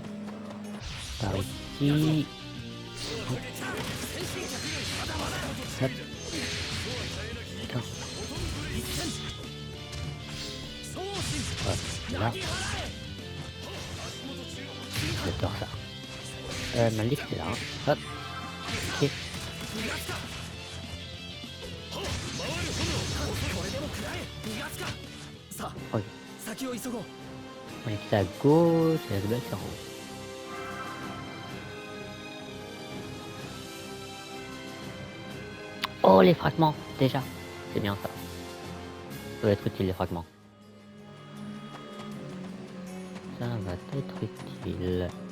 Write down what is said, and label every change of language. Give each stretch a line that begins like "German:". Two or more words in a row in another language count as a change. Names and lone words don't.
French: Par ici. Hop. Putain. Hop, là. J'adore ça. Ma liste est là. Hein. Hop. Ok. Ok.
Japanese: 先を急ごう
French: On est à gauche et à droite c'est en haut. Oh les fragments, déjà. C'est bien ça. Ça va être utile les fragments. Ça va être utile.